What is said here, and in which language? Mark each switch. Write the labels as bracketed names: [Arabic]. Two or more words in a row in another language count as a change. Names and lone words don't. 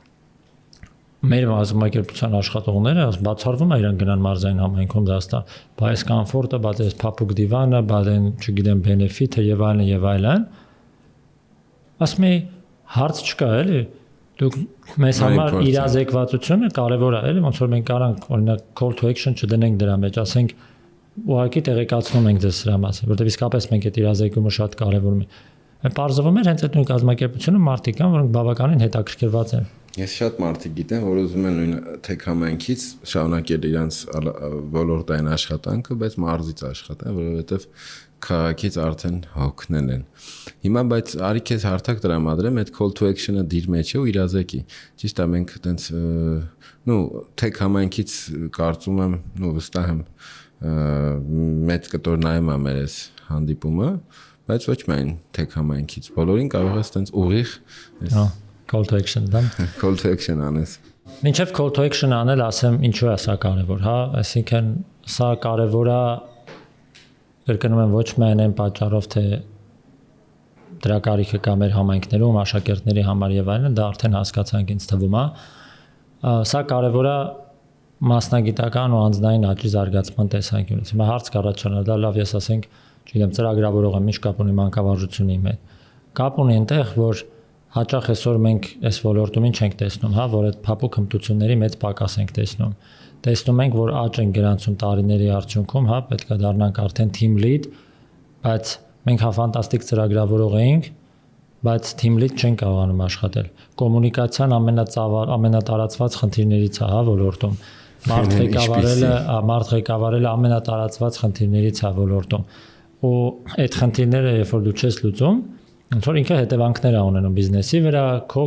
[Armenian] մեր կազմակերպության աշխատողները բացառվում է իրեն գնան մարզային համայնքում դաստա, բայց կոմֆորտը, բայց այս փափուկ դիվանը, բայց չգիտեմ բենեֆիթը եւ այլն։ Ասում էի, հարց չկա էլի։ Դուք մեզ համար իրազեկվածությունը կարևոր է, էլի, ոնց որ մենք կարանք օրինակ [English] call to action [Armenian] չդնենք դրա մեջ, ասենք ուղղակի տեղեկացնում ենք ձեզ սրա մասին, որտեղ իսկապես մենք այդ իրազեկումը շատ կարևորում ենք։ Պարզվում է հենց այդ նույն կազմակերպությունը մարդիկ կան, որոնք բավականին հետաքրքրված են։ Ես շատ մարդիկ գիտեմ, որ ուզում են նույն Tech համայնքից շարունակել իրենց ոլորտային աշխատանքը, բայց մարզից աշխատեն, որովհետև քաղաքից արդեն հոգնել են։ Հիմա բայց արի քեզ հարթակ տրամադրեմ, այդ [English] call to action- [Armenian] ը դիր մեջ է ու իրազեկի։ Ճիշտ է, մենք այտենց Tech համայնքից կարծում եմ, վստահ եմ մեծ կտոր նայում է մեր այս հանդիպումը, բայց ոչ միայն Tech համայնքից, բոլորին կարող է այտենց ուղիղ [English] call to action, դա։ Call to action անես։ [Armenian] Մինչև [English] call to action [Armenian] անել, ասեմ, ինչու է սա կարևոր, հա, այսինքն սա կարևոր է կրկնում եմ ոչ միայն այն պատճառով, թե դրա կարիքը կա մեր համայնքներում, աշակերտների համար եւ այլն, դա արդեն հասկացանք ինձ թվում է։ Սա կարևոր է մասնագիտական ու անձնային աճի զարգացման տեսանկյունից։ Հիմա հարց կառաջանա, դա լավ, ես ասենք, չգիտեմ, ծրագրավորող եմ, ինչ կապ ունի մանկավարժությունի հետ։ Կապ ունի այնտեղ, որ հաճախ այսօր մենք այս ոլորտում ինչ ենք տեսնում, հա, որ այդ փափուկ հմտությունների մեծ պակաս ենք տեսնում։ Տեսնում ենք, որ աճ են գրանցում տարիների արդյունքում, հա, պետք է դառնանք արդեն [English] team lead, [Armenian] բայց մենք հա ֆանտաստիկ ծրագրավորող էինք, բայց [English] team lead [Armenian] չենք կարողանում աշխատել։ Կոմունիկացիան ամենատարածված խնդիրներից է, հա, ոլորտում։ Մարդ ղեկավարելը ամենատարածված խնդիրներից է ոլորտում։ Ու այդ խնդիրները, երբ որ դու չես լուծում, ոնց որ ինքը հետևանքներ է ունենում բիզնեսի վրա, քո